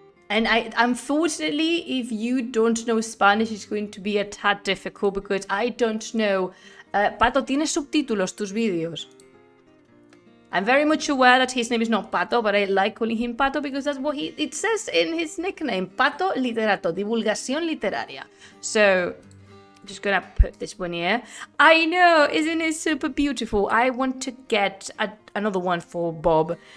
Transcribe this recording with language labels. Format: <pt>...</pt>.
<en>And unfortunately, if you don't know Spanish, it's going to be a tad difficult, because I don't know.</en> <es>Pato, ¿tienes subtítulos tus vídeos?</es> <en>I'm very much aware that his name is not Pato, but I like calling him Pato because that's what it says in his nickname. Pato Literato, divulgación literaria. So, I'm just gonna put this one here. I know, isn't it super beautiful? I want to get another one for Bob.</en>